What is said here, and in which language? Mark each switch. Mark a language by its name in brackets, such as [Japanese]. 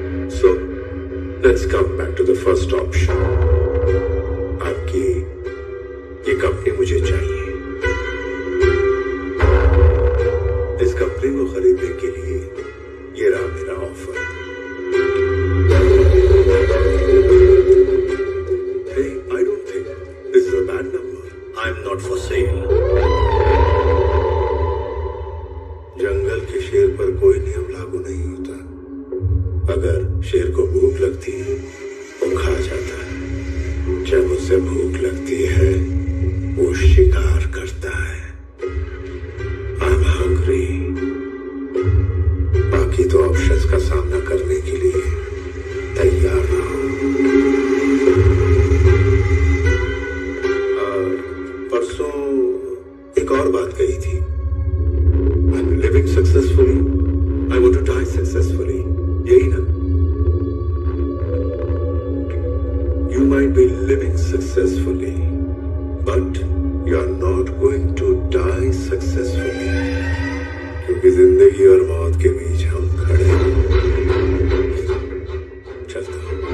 [English] So let's come back to the first option. [Hindi] आपकी ये company मुझे चाहिए। इस कंपनी को खरीदने के लिए ये रहा मेरा offer. [English] Hey, I don't think this is a bad number. I'm not for sale. [Hindi] जंगल के शेर पर कोई नियम लागू नहीं होता। अगर शेर को भूख लगती है वो खा जाता है। जब उसे भूख लगती है वो शिकार करता है। [English] I'm hungry. [Hindi] बाकी 2 ऑप्शंस का सामना करने के लिए तैयार रहो। परसों एक और बात कही थी। [English] I'm living successfully. I want to die successfully. [Hindi] यही ना? [English] You might be living successfully, but you are not going to die successfully. [Hindi] क्योंकि जिंदगी और मौत के बीच हम खड़े हैं। चलता हूँ।